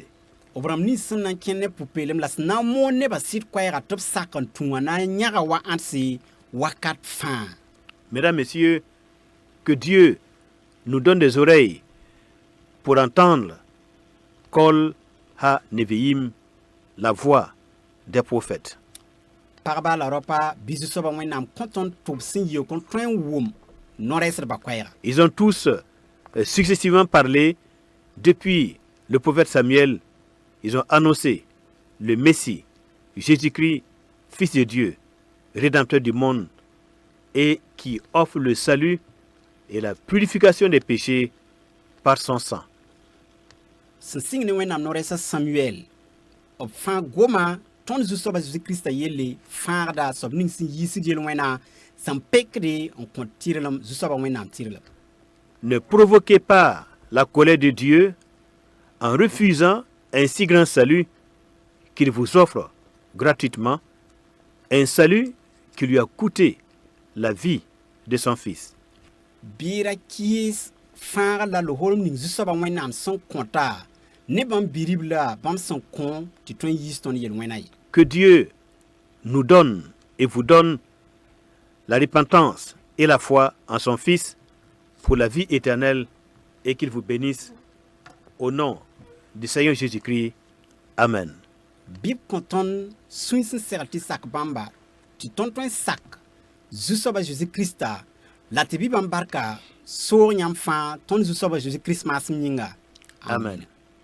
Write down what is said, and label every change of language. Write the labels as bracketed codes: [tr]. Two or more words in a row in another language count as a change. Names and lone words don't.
[mos] B rãmb nins sẽn na n kẽ ne pʋ-peelem la sẽn na n moon nebã sɩd koɛɛga tɩ b sak n tũ wã na n yãga wa ãndse wakat fãa. [fr] Mesdames, Messieurs, que Dieu nous donne des oreilles pour entendre [he] קול הנביאים, [fr] la voix des prophètes. [mos] Pagba la ropa bisu soaba wẽnnaam kõ tõnd tʋb sẽn yɩʋg n tõe n wʋm no-rɛɛsdbã koɛɛga. [fr] Ils ont tous successivement parlé depuis le prophète Samuel. Ils ont annoncé le Messie, Jésus-Christ, Fils de Dieu, Rédempteur du monde, et qui offre le salut et la purification des péchés par son sang. [mos] Sẽn sɩng ne wẽnnaam no-rɛɛsã Samuel b fãa goma tõnd zu-soaba Zeezi Krista yelle fãagda soab ning sẽn yiisd yel-wẽna sẽn pekde n kõ tɩrlem zu-soaba wẽnnaam tɩrlem. [fr] Ne provoquez pas la colère de Dieu en refusant un si grand salut qu'il vous offre gratuitement, un salut qui lui a coûté la vie de son fils. [mos] Bɩɩra kɩɩs fãagd la loholem ning zu-soaba wẽnnaam sẽn kõta ne bãmb birib la bãmb sẽn kõ tɩ tõe n yiis tõnd yel-wẽna ye. [fr] Que Dieu nous donne et vous donne la repentance et la foi en son Fils pour la vie éternelle, et qu'il vous bénisse au nom du Seigneur Jésus-Christ. Amen. [mos] Bɩ b kõ tõnd sũy sẽn segl tɩ sak bãmba tɩ tõnd tõe n sak zu-soaba Zeezi Krista la tɩ bɩ bãmb barka soog yãmb fãa tõnd zu-soaba Zeezi Kirist maasem yĩnga. Amen.